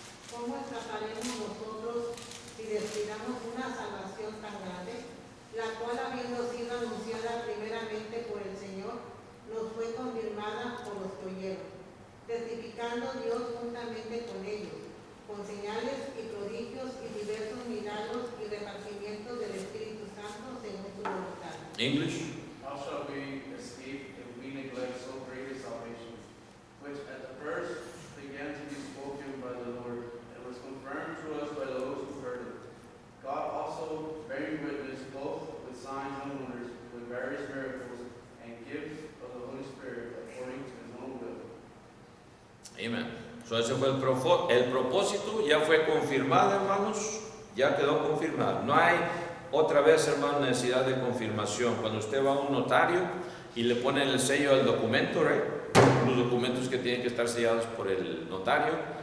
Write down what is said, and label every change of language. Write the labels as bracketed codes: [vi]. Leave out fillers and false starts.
[es] ¿Cómo escaparemos nosotros si descuidamos una salvación tan grande, la cual, habiendo sido anunciada primeramente por el Señor, nos fue confirmada por los que oyeron, testificando Dios juntamente con ellos, con señales y prodigios y diversos milagros y repartimientos del Espíritu Santo según su voluntad? [en] English. How shall we escape if we neglect so great a salvation, which at the first began to be spoken by the Lord, and was confirmed to us by those who heard it? God also bearing witness both with signs and wonders, with various miracles and gifts of the Holy Spirit according to his own will. Amen. [es] So ese fue el propósito, ya fue confirmado, hermanos, ya quedó confirmado. No hay otra vez, hermano, necesidad de confirmación. Cuando usted va a un notario y le ponen el sello al documento, ¿right? Los documentos que tienen que estar sellados por el notario,